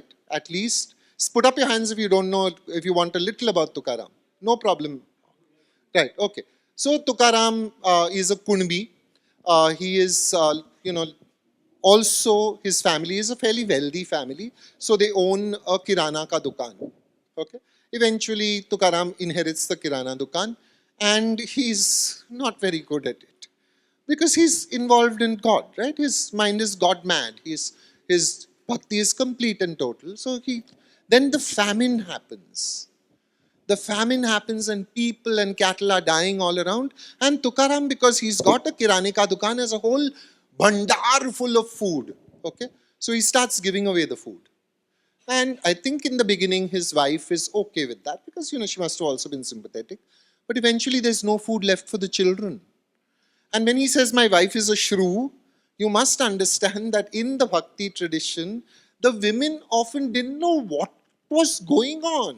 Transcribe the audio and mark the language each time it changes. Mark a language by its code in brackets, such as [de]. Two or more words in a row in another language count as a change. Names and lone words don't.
[en] At least put up your hands if you don't know, if you want a little about Tukaram. No problem. Right, okay. So Tukaram is a Kunbi. He is, also his family is a fairly wealthy family. So they own a [hi] Kirana ka dukan. [en] Okay. Eventually Tukaram inherits the [hi] Kirana dukan [en] and he's not very good at it. Because he's involved in God, right? His mind is God mad. His bhakti is complete and total. So then the famine happens. The famine happens and people and cattle are dying all around. And Tukaram, because he's got a [hi] kirane ka dukan, [en] has a whole bandar full of food. Okay? So he starts giving away the food. And I think in the beginning his wife is okay with that because, she must have also been sympathetic. But eventually there's no food left for the children. And when he says, my wife is a shrew, you must understand that in the bhakti tradition, the women often didn't know what was going on.